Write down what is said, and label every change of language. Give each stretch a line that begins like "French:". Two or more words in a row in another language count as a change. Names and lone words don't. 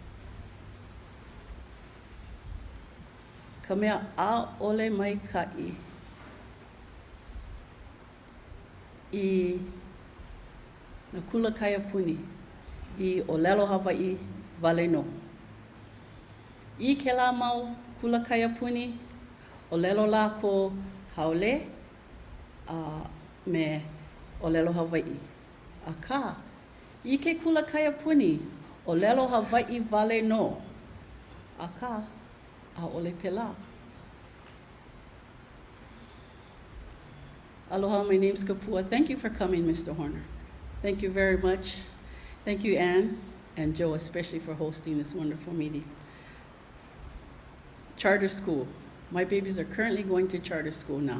Hawaiian: Ka mea a ole mai kai I na kula kaiapuni I Olelo Hawai'i wale no. I ke la mau kula kaiapuni, Olelo la ko haole me Olelo Hawai'i. Aka, I ke kula kaiapuni, Olelo Hawai'i wale no. Aka, a ole pela.
English: Aloha, my name's Kapua. Thank you for coming, Mr. Horner. Thank you very much. Thank you, Ann and Joe, especially for hosting this wonderful meeting. Charter school. My babies are currently going to charter school now.